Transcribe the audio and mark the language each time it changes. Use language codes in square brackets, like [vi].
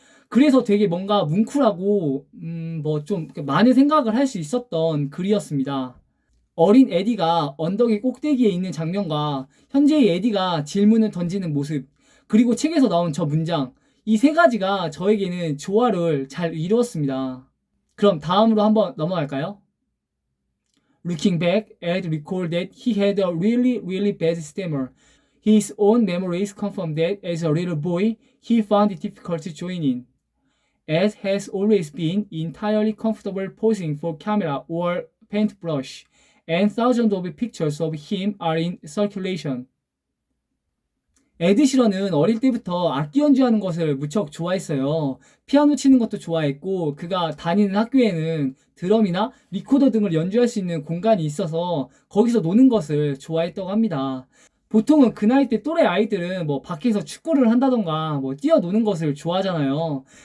[ko] 그래서 되게 뭔가 뭉클하고 뭐 좀 많은 생각을 할 수 있었던 글이었습니다. 어린 에디가 언덕의 꼭대기에 있는 장면과 현재의 에디가 질문을 던지는 모습, 그리고 책에서 나온 저 문장, 이 세 가지가 저에게는 조화를 잘 이루었습니다. 그럼 다음으로 한번 넘어갈까요? [en] Looking back, Ed recalled that he had a really bad stammer. His own memories confirm that as a little boy, he found it difficult to join in. Ed has always been entirely comfortable posing for camera or paintbrush, and thousands of pictures of him are in circulation. [ko] 에드 시런은 어릴 때부터 악기 연주하는 것을 무척 좋아했어요. 피아노 치는 것도 좋아했고 그가 다니는 학교에는 드럼이나 리코더 등을 연주할 수 있는 공간이 있어서 거기서 노는 것을 좋아했다고 합니다. 보통은 그 나이 때 또래 아이들은 뭐 밖에서 축구를 한다던가 뭐 뛰어노는 것을 좋아하잖아요.